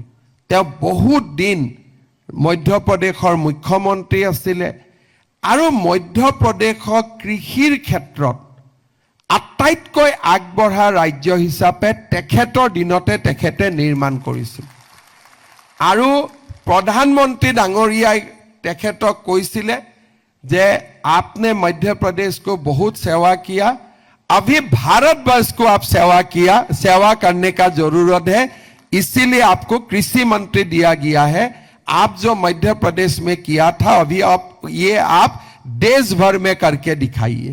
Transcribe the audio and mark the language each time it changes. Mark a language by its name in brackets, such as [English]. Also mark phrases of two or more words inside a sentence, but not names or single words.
[Assamese] তেওঁ বহুত দিন মধ্যপ্ৰদেশৰ মুখ্যমন্ত্ৰী আছিলে আৰু মধ্যপ্ৰদেশক কৃষিৰ ক্ষেত্ৰত আটাইতকৈ আগবঢ়া ৰাজ্য হিচাপে তেখেতৰ দিনতে তেখেতে নিৰ্মাণ কৰিছিল। আৰু প্ৰধানমন্ত্ৰী ডাঙৰীয়াই তেখেতক কৈছিলে যে [Hindi] आपने मध्य प्रदेश को बहुत सेवा किया, अभी भारतवर्ष को आप सेवा करने का जरूरत है, इसीलिए आपको कृषि मंत्री दिया गया है। आप जो मध्य प्रदेश में किया था अभी आप देश भर में करके दिखाइए।